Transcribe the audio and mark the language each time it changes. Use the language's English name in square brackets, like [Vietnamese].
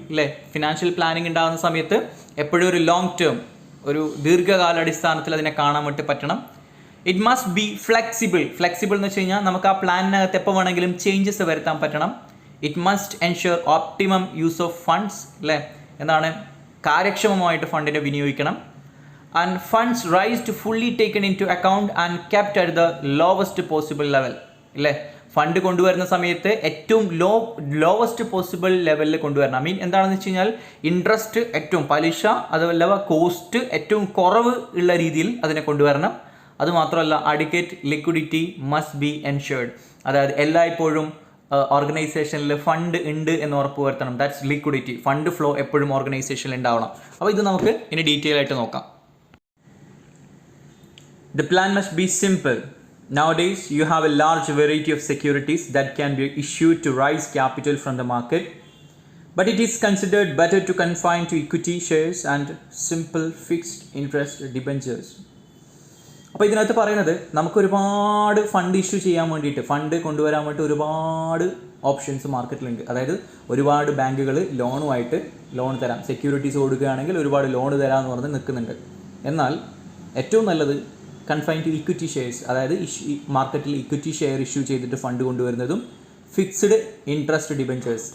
[Malayalam] അല്ലേ, financial planning ഉണ്ടാകുന്ന സമയത്ത് എപ്പോഴും ഒരു ലോങ് ടേം, ഒരു ദീർഘകാലാടിസ്ഥാനത്തിൽ അതിനെ കാണാൻ വേണ്ടി പറ്റണം. [English] It must be flexible. [Malayalam] Flexible എന്ന് വെച്ച് കഴിഞ്ഞാൽ നമുക്ക് ആ പ്ലാനിനകത്ത് എപ്പോൾ വേണമെങ്കിലും ചേഞ്ചസ് വരുത്താൻ പറ്റണം. [English] It must ensure optimum use of funds. [Malayalam] അല്ലേ, കാര്യക്ഷമമായിട്ട് ഫണ്ടിനെ വിനിയോഗിക്കണം. [English] And funds raised fully taken into account and kept at the lowest possible level. [Malayalam] അല്ലേ, ഫണ്ട് കൊണ്ടുവരുന്ന സമയത്ത് ഏറ്റവും ലോവസ്റ്റ് പോസിബിൾ ലെവലിൽ കൊണ്ടുവരണം. എന്താണെന്ന് വെച്ച് കഴിഞ്ഞാൽ ഇൻട്രസ്റ്റ് ഏറ്റവും, പലിശ അതുപോലെ കോസ്റ്റ് ഏറ്റവും കുറവ് ഉള്ള രീതിയിൽ അതിനെ കൊണ്ടുവരണം. അതുമാത്രമല്ല [English] Adequate liquidity must be ensured. [Malayalam] അതായത് എല്ലായ്പ്പോഴും ഓർഗനൈസേഷനിൽ ഫണ്ട് ഉണ്ട് എന്ന് ഉറപ്പ് വരുത്തണം. [English] That's liquidity. [Malayalam] ഫണ്ട് ഫ്ലോ എപ്പോഴും ഓർഗനൈസേഷനിൽ ഉണ്ടാവണം. അപ്പോൾ ഇത് നമുക്ക് ഇനി ഡീറ്റെയിൽ ആയിട്ട് നോക്കാം. [English] The plan must be simple. Nowadays, you have a large variety of securities that can be issued to raise capital from the market, but it is considered better to confine to equity shares and simple fixed interest debentures. [Malayalam] അപ്പോൾ ഇതിനകത്ത് പറയുന്നത് നമുക്ക് ഒരുപാട് fund issue ചെയ്യാൻ വേണ്ടിയിട്ട്, fund കൊണ്ടുവരാൻ വേണ്ടി ഒരുപാട് ഓപ്ഷൻസ് മാർക്കറ്റിലുണ്ട്. അതായത് ഒരുപാട് ബാങ്കുകൾ ലോൺ തരാം, സെക്യൂരിറ്റീസ് കൊടുക്കുകയാണെങ്കിൽ ഒരുപാട് ലോൺ തരാമെന്ന് പറഞ്ഞ് നിൽക്കുന്നുണ്ട്. എന്നാൽ ഏറ്റവും നല്ലത് [English] confine to equity shares, [Malayalam] അതായത് മാർക്കറ്റിൽ ഇക്വിറ്റി ഷെയർ ഇഷ്യൂ ചെയ്തിട്ട് ഫണ്ട് കൊണ്ടുവരുന്നതും ഫിക്സ്ഡ് ഇൻട്രസ്റ്റ് ഡിബഞ്ചേഴ്സ്.